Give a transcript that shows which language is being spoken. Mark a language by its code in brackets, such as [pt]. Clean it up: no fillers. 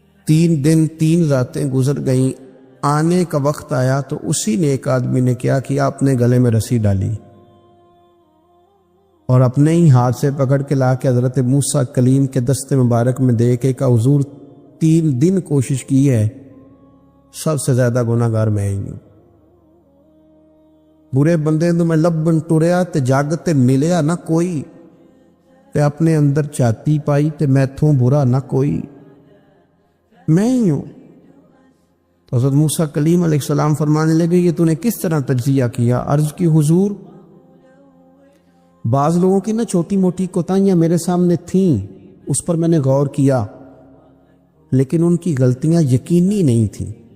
[ur] 3 دن 3 راتیں گزر گئیں, آنے کا وقت آیا تو اسی نے ایک آدمی نے کیا کیا, اپنے گلے میں رسی ڈالی اور اپنے ہی ہاتھ سے پکڑ کے لا کے حضرت موسیٰ کلیم کے دست مبارک میں دے کے کہا حضور 3 دن کوشش کی ہے, سب سے زیادہ گناہگار میں ہی ہوں. [pa] برے بندے تو میں لبن ٹریا تے جگ تے ملیا نہ کوئی, تے اپنے اندر چاتی پائی تے میتھوں برا نہ کوئی, میں ہی ہوں. [ur] تو حضرت موسیٰ کلیم علیہ السلام فرمانے لگے یہ تو نے کس طرح تجزیہ کیا؟ عرض کی حضور بعض لوگوں کی نا چھوٹی موٹی کوتاہیاں میرے سامنے تھیں, اس پر میں نے غور کیا, لیکن ان کی غلطیاں یقینی نہیں تھیں.